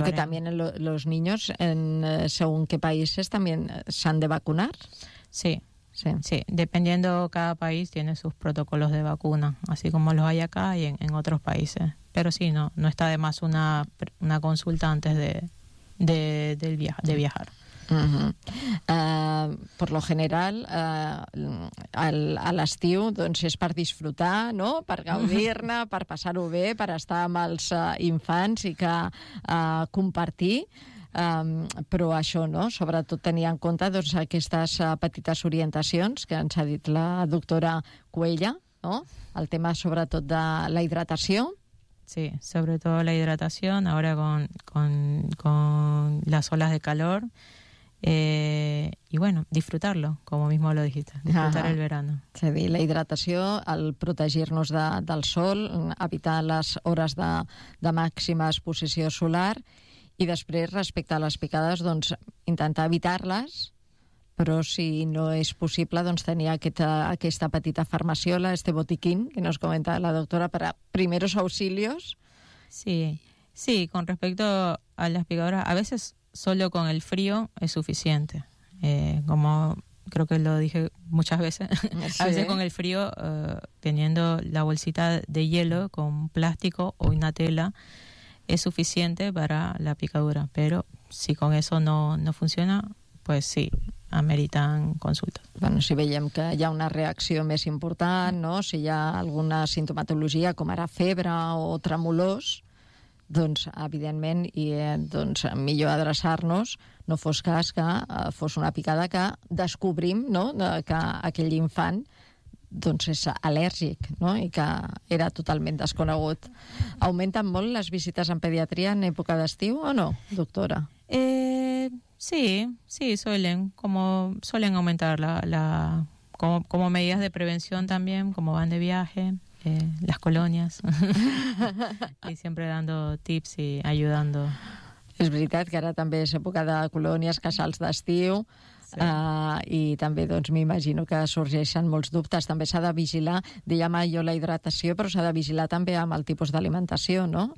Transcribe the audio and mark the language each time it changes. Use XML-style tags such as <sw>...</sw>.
<es>Porque también los niños, según qué países, también se han de vacunar. Sí. Sí, dependiendo, cada país tiene sus protocolos de vacuna, así como los hay acá y en otros países. Pero sí, no está de más una consulta antes de viajar. Uh-huh. Por lo general,</es> <ca>a l'estiu, doncs, és per disfrutar, no?, per gaudir-ne, per passar-ho bé, per estar amb els infants i que compartir. Però això, no?, sobretot tenir en compte, doncs, aquestes petites orientacions que ens ha dit la doctora Cuella, no?, el tema sobretot de la hidratació.</ca> <es>Sí,</es> <ca>sobretot la hidratació,</ca> <es>ara con les oles de calor, y bueno, disfrutarlo, como mismo lo dijiste, disfrutar el verano.</es> <ca>És a dir, la hidratació, el protegir-nos del sol, evitar les hores de màxima exposició solar. I després, respecte a les picades, doncs, intentar evitar-les, però si no és possible, doncs, tenir aquesta petita farmaciola,</ca> <es>este botiquín, que nos comenta la doctora,</es> <ca>per a</ca> <es>primeros auxilios. Sí, con respecto a las picadoras, a veces solo con el frío es suficiente. Como creo que lo dije muchas veces, sí. A veces con el frío, teniendo la bolsita de hielo con plástico o una tela, es suficiente para la picadura, pero si con eso no funciona, pues sí, ameritan consultas.</es> <ca>Bueno, si veiem que hi ha una reacció més important, no?, si hi ha alguna sintomatologia com ara febre o tremolors, doncs evidentment doncs millor adreçar-nos, no fos cas que fos una picada que descobrim, no?, que aquell infant doncs és al·lèrgic, no?, i que era totalment desconegut. Augmenten molt les visites en pediatria en època d'estiu o no, doctora?</ca> <es>Sí, suelen augmentar como medidas de prevención también, como van de viaje, las colonias, y siempre dando tips y ayudando.</es> <ca>És veritat que ara també és època de colònies, casals d'estiu... Sí. I també, doncs, m'imagino que sorgeixen molts dubtes. També s'ha de vigilar, dèiem jo, la hidratació, però s'ha de vigilar també amb el tipus d'alimentació, no?</ca>